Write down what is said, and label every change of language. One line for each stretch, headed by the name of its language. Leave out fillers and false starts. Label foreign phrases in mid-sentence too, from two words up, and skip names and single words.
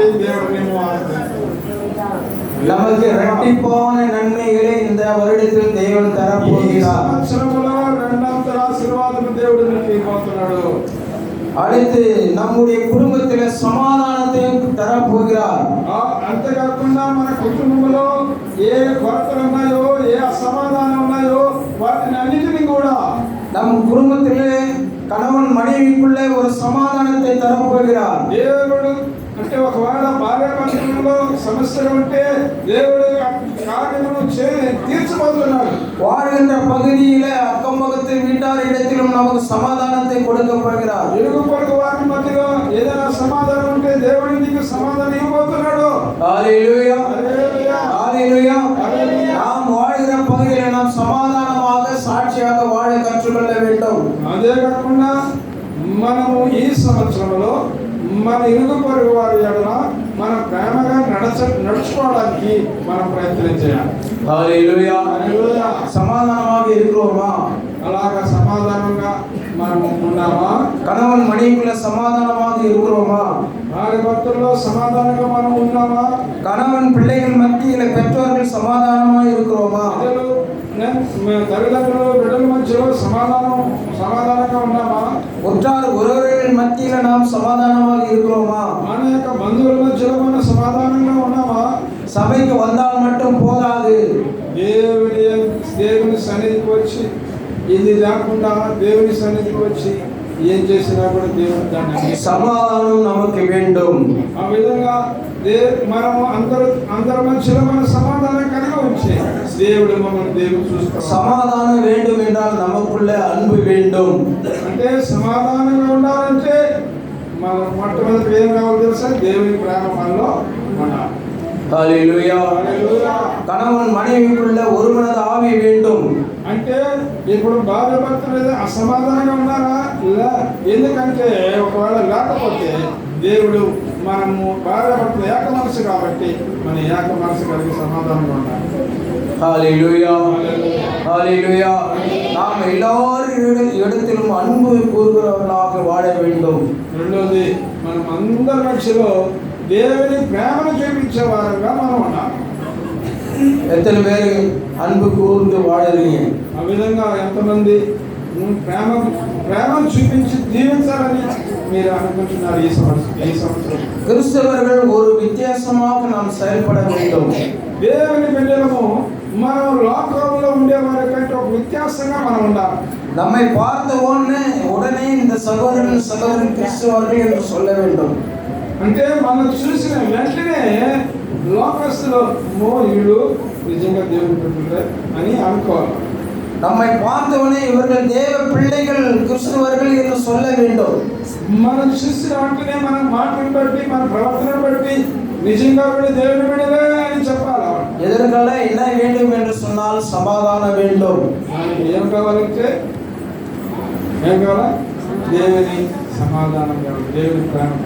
Tamil: దేవుడు நமக்கு இரட்டிப்பான நன்மைகளை இந்த வருடத்தில் தேவன் தரப்போகிறார்.
Telugu: సంవత్సరంలో రెండంతల ఆశీర్వాదం దేవుడు నీకు ఇవ్వబోతున్నాడు.
Tamil: அடுத்து நம்முடைய குடும்பத்திலே సమాధానத்தை தரப்போகிறார்.
Telugu: అంతేకాకుండా మన కుటుంబంలో ఏ కొరతలు ఉన్నాయో, ఏ అసమాధానం ఉన్నాయో వాటిని అన్నిటిని కూడా
Tamil: நம் குடும்பத்திலே கணவன் மனைவிக்குள்ளே ஒரு சமாதானத்தை தரப்போகிறார்.
Telugu: దేవుడు అంటే ఒకవేళ భార్యాభర్తలలో సమస్యలు ఉంటే దేవుడు కార్యమును తీర్చబోతున్నాడు.
Tamil: வாழ்கின்ற பகுதியிலே அக்கம் பக்கத்து வீட்டார் இடத்திலும் நமக்கு சமாதானத்தை கொடுக்க போகிறார்.
Telugu: ఇరుగు పొరుగు వారి మధ్యలో ఏదైనా సమాధానం ఉంటే దేవుడు నీకు సమాధానం ఇవ్వబోతున్నాడు. హల్లెలూయా హల్లెలూయా.
Tamil: ஹalleluya. நாம் வாழ்கிற பகுதியில் நாம் சமாதானமாக சாட்சியாக வாழ கற்றுக்கொள்ள வேண்டும்.
Telugu: అదే కాకుండా మనము ఈ సంవత్సరంలో మన ఇరుగు పొరుగు వారి ఎడల మన ప్రేమగా నడుచుకోవడానికి మనం ప్రయత్నం చేయాలి.
Tamil: హalleluya. సమాధానமாக இருக்கிறோமா?
Telugu: అలాగా సమాధానంగా మనం ఉన్నామా?
Tamil: கணவன் மனைவிக்குள்ள சமாதானமாக இருக்கிறோமா?
Telugu: భార్య భర్తల్లో సమాధానంగా మనం ఉన్నామా?
Tamil: கணவன் பிள்ளைகள் மத்தியில் பெற்றோர்கள் சமாதானமாக இருக்கிறோமா?
Telugu: తల్లిదండ్రులు బిడ్డల మధ్యలో సమాధానంగా ఉన్నామా?
Tamil: உற்றார் உறவுகள் மத்தியில் நாம் சமாதானமாக இருக்கிறோமா?
Telugu: మన యొక్క బంధువుల మధ్యలో మనం సమాధానంగా ఉన్నామా?
Tamil: சபைக்கு வந்தால் மட்டும் போதாது.
Telugu: దేవుని సన్నిధికి వచ్చి ఇది లేకుండా దేవుని సన్నిధికి వచ్చి ఏం చేసినా కూడా దేవుడు దాన్ని
Tamil: సమాధానం நமக்கு வேண்டும்.
Telugu: ఆ విధంగా మనము అందరి మధ్యలో మన సమాధానం కలిగి ఉంచి దేవుడు మమ్మల్ని దేవుడు చూస్తాడు.
Tamil: సమాధానం வேண்டும் என்றால் நமக்குள்ள அன்பு வேண்டும்.
Telugu: అంటే సమాధానంగా ఉండాలంటే మన మొట్టమొదటి ఏం కావాలి తెలుసా? దేవుని ప్రేమ మనలో ఉండాలి. హalleluya.
Tamil: கணவன் மனைவிக்குள்ள ஒருமனது ஆவி வேண்டும்.
Telugu: అంటే ఇప్పుడు భార్య భర్తలు అసమాధానంగా ఉన్నారా? ఎందుకంటే ఒకవేళ లేకపోతే దేవుడు మనము భార్య భర్తలు ఏక మనసు కాబట్టి మన ఏక మనసు కలిగి సమాధానంగా ఉండాలి.
Tamil: ஹalleluya. ஹalleluya. நாம் எல்லாரும் இடத்திலும் அன்பு கூறுகிறவர்களாக வாழ வேண்டும்.
Telugu: రెండోది మనం అందరి మధ్యలో దేవుని ప్రేమను చూపించే వారంగా మనం ఉండాలి.
Tamil: எத்தனை பேர் அன்பு கூர்ந்து வாழறீங்க?
Telugu: ఆ విధంగా ఎంతమంది ప్రేమను చూపించి జీవించాలని మీరు అనుకుంటున్నారు? ఈ సంవత్సరం
Tamil: கிறிஸ்தவர்கள் ஒரு வித்தியாசமாக நாம் செயல்பட வேண்டும்.
Telugu: దేవుని బిడ్డలము మనం లోకంలో ఉండే వారి కంటే ఒక వ్యత్యాసంగా మనం ఉండాలి.
Tamil: நம்மை பார்த்த உடனே இந்த சகோதரன் கிறிஸ்தவர்கள் என்று சொல்ல வேண்டும்.
Telugu: అంటే మనం చూసిన వెంటనే లోకస్తులు వీళ్ళు నిజంగా దేవుని బిడ్డలే అని అనుకోవాలి.
Tamil: நம்மை பார்த்தவனே இவர்கள் தேவ பிள்ளைகள் கிறிஸ்தவர்கள் என்று சொல்ல வேண்டும்.
Telugu: మనం చూసిన వెంటనే మన మాటను బట్టి మన ప్రవర్తనను బట్టి నిజంగా వీళ్ళు దేవుని బిడ్డలే అని చెప్పాలి.
Tamil: எதற்காக என்ன வேண்டும் என்று சொன்னால் சமாதானம் வேண்டும்.
Telugu: ఏం కావాలంటే ఏం కావాలా? దేవుని సమాధానం కావాలి, దేవుని ప్రేమ కావాలి,